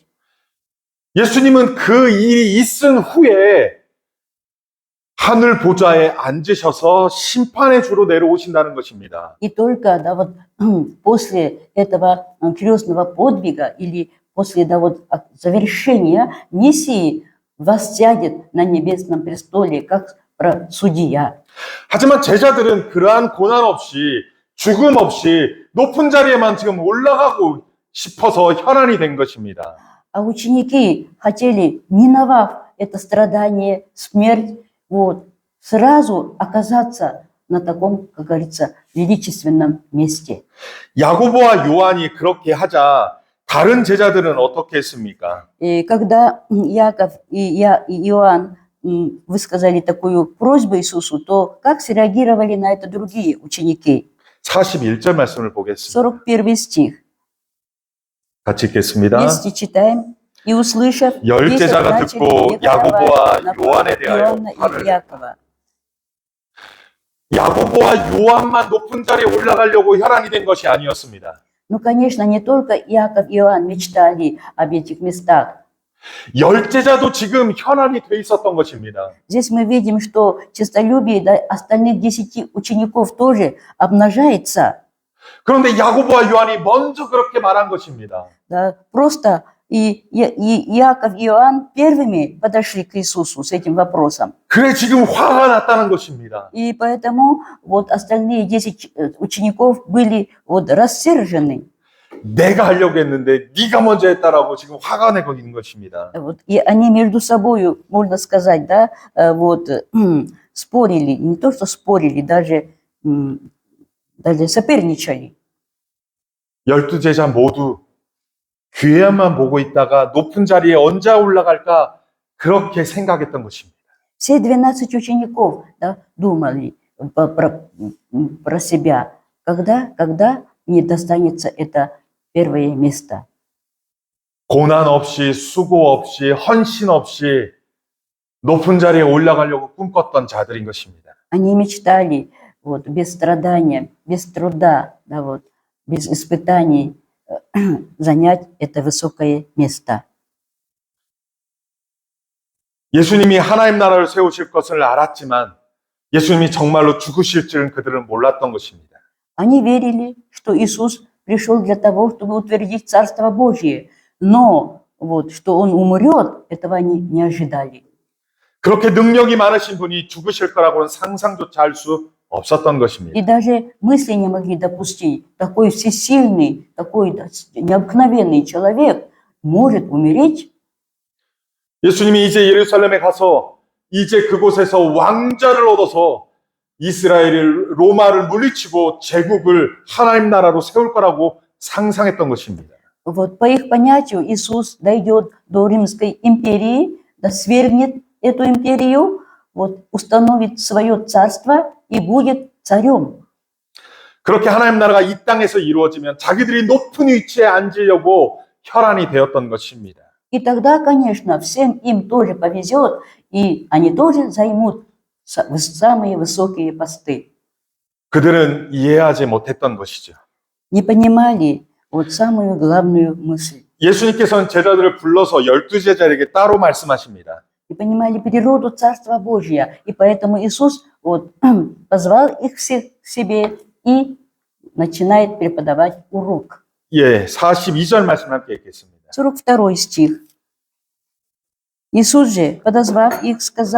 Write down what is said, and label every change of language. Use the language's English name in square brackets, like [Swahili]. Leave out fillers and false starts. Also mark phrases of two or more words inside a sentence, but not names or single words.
[Korean] 예수님은 그 일이 있은 후에 하늘 보좌에 앉으셔서 심판의 주로 내려오신다는 것입니다. [Russian] И только после этого крестного подвига или после завершения миссии воссядет на небесном престоле как судья. [Korean] 하지만 제자들은 그러한 고난 없이 죽음 없이 높은 자리에만 지금 올라가고 싶어서 혈안이 된 것입니다. [Russian] А ученики хотели, миновав это страдание, смерть, сразу оказаться на таком, как говорится, величественном месте. [Korean] 야고보와 요한이 그렇게 하자 다른 제자들은 어떻게 했습니까? [Russian] И когда Яков и Иоанн высказали такую просьбу Иисусу, то как среагировали на это другие ученики? [Korean] 41절 말씀을 보겠습니다. [Russian] 41 стих. [Korean] 같이 읽겠습니다. [Russian] Вместе читаем. И услышав, [Korean] 열 [Russian] десять [Korean] 제자가 [Russian] начали [Korean] 듣고 야고보와 [Russian] ликовать на [Korean] 요한에 대하여 [Russian] Иоанна [Korean] 화를 [Russian] и Якова. [Korean] 야고보와 요한만 높은 자리에 올라가려고 혈안이 된 것이 아니었습니다. [Russian] Ну, конечно, не только Яков и Иоанн мечтали об этих местах. [Korean] 열 제자도 지금 혈안이 돼 있었던 것입니다. [Russian] Здесь мы видим, что честолюбие остальных 10 учеников тоже обнажается. [Korean] 그런데 야고보와 요한이 먼저 그렇게 말한 것입니다. [Russian] Да, просто и Яков и Иоанн первыми подошли к Иисусу с этим вопросом. [Korean] 그래 지금 화가 났다는 것입니다. [Russian] И поэтому остальные 10 учеников были рассержены. [Korean] 내가 하려고 했는데 네가 먼저 했다라고 지금 화가 내고 있는 것입니다. [Russian] И они между собой, можно сказать, да, спорили, не то что спорили, даже соперничали. [Korean] 12 제자 모두 귀에만 보고 있다가 높은 자리에 언제 올라갈까 그렇게 생각했던 것입니다. [Russian] Все 12 учеников думали про себя, когда мне достанется это первое место. [Korean] 고난 없이 수고 없이 헌신 없이 높은 자리에 올라가려고 꿈꿨던 자들인 것입니다. [Russian] Они мечтали без страдания, без труда, без испытаний занять это высокое место. [Korean] 예수님이 하나님 나라를 세우실 것을 알았지만 예수님이 정말로 죽으실 줄은 그들은 몰랐던 것입니다. [Russian] Они верили, что Иисус пришел для того, чтобы утвердить Царство Божье, но что Он умрет, этого они не ожидали. [Korean] 그렇게 능력이 많으신 분이 죽으실 거라고는 상상조차 할 수 없었던 것입니다. [Russian] И даже мысли не могли допустить, такой всесильный, такой необыкновенный человек может умереть. [Korean] 예수님이 이제 예루살렘에 가서 이제 그곳에서 왕자를 얻어서 이스라엘을 로마를 물리치고 제국을 하나님 나라로 세울 거라고 상상했던 것입니다. [Russian] По их понятию Иисус дойдет до Римской империи, свергнет эту империю, установит свое царство и будет царем. [Korean] 그렇게 하나님 나라가 이 땅에서 이루어지면 자기들이 높은 위치에 앉으려고 혈안이 되었던 것입니다. [Russian] И тогда, конечно, всем им тоже повезет, и они тоже займут самые высокие посты. [Korean] 그들은 이해하지 못했던 것이죠. [Russian] Не понимали самую главную мысль. [Korean] 예수님께서는 제자들을 불러서 12제자에게 따로 말씀하십니다. [Russian] Не понимали природу Царства Божьего, и поэтому Иисус позвал их всех к себе и начинает преподавать урок. [Korean] 예, 42절 말씀 함께 읽겠습니다. [Russian] 42 стих. Иисус же, подозвав их, сказал